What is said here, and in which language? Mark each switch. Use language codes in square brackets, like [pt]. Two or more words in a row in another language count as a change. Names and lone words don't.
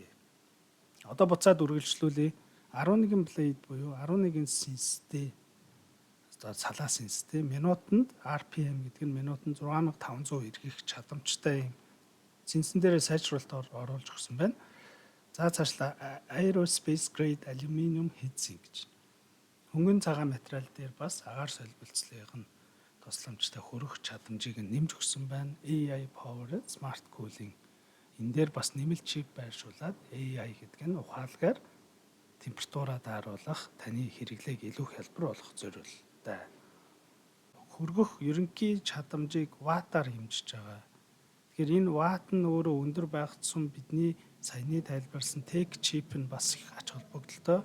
[mn] Одоо буцаад үргэлжлүүлээ. 11 блейд буюу 11 синстэй одоо салаа синстэй минутанд RPM гэдэг нь минутанд 6500 эргэх чадамжтай юм синсэн дээр сайжруулалт оруулж өгсөн байна. За цаашлаа [en] aerospace grade aluminum heatsink [mn] гэж. Хөнгөн цагаан материал дээр бас агаар солилцлын тусламжтай хөрөх чадамжийг нэмж өгсөн байна. [en] AI powered smart cooling. [mn] Энэ дээр бас нэмэлт чип байршуулад AI гэдэг нь ухаалгаар температураа дааруулах, таны хэрэглээг илүү хялбар болгох зорилттой. Хөргөх ерөнхий чадамжийг ваттаар хэмжиж байгаа. Тэгэхээр энэ ватт нь өөрөө өндөр байх тусам бидний саяны тайлбарласан [en] tech chip [mn] нь бас их ач холбогдолтой.